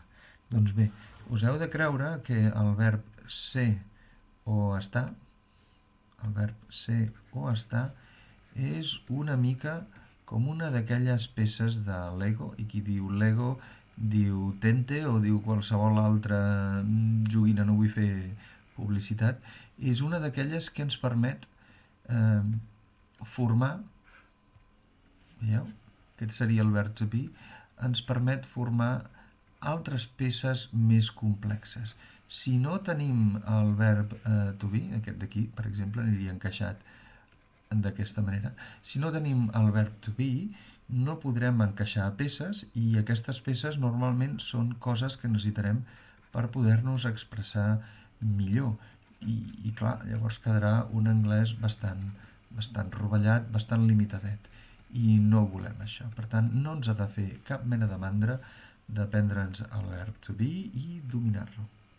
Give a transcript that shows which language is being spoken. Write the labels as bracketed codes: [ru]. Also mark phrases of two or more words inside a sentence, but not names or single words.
[ca] Doncs bé, us heu de creure que el verb ser o estar, el verb ser o estar, és una mica com una d'aquelles peces de Lego, i qui diu Lego diu Tente o diu qualsevol altra joguina, no vull fer publicitat, és una d'aquelles que ens permet formar, veieu? Aquest seria el verb [en] to be, [ca] ens permet formar altres peces més complexes. Si no tenim el verb [en] to be, [ca] aquest d'aquí, per exemple, aniria encaixat d'aquesta manera. Si no tenim el verb [en] to be, [ca] no podrem encaixar peces, i aquestes peces normalment són coses que necessitarem per poder-nos expressar millor. I clar, llavors quedarà un anglès bastant rovellat, bastant limitadet. I no volem això. Per tant, no ens ha de fer cap mena de mandra d'aprendre'ns el verb [en] to be [ca] i dominar-lo.